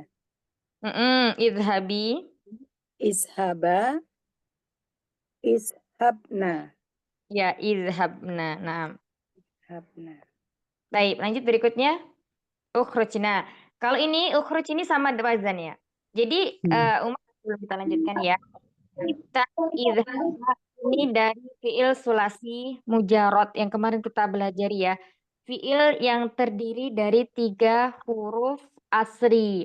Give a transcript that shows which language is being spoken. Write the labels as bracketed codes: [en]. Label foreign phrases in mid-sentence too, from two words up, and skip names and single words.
[ar] Izhabi. اذهبا، اذهبنا, [id] Ya, izhabna. Nah. [ar] ishabna. [id] Baik, lanjut berikutnya. Ukhrujna. Kalau ini ukhruj ini sama wazan ya. Jadi Umar belum kita lanjutkan ya. Kita izhab ini dari [ar] فعل ثلاثي مجرد [id] yang kemarin kita belajar ya. Fiil yang terdiri dari 3 huruf asri.